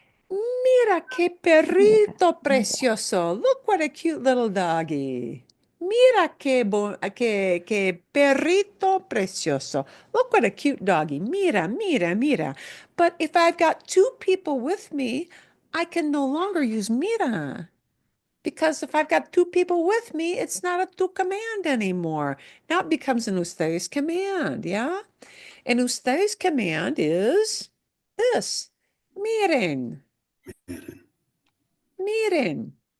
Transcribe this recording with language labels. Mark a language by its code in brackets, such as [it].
[es] Mira qué perrito precioso. [en] Look what a cute little doggy. [es] Mira qué perrito precioso. [en] Look what a cute doggy. [es] Mira, mira, mira. [en] But if I've got two people with me, I can no longer use mira. Because if I've got two people with me, it's not a tu command anymore. Now it becomes an ustedes command, yeah? And ustedes command is this. Miren. Miren.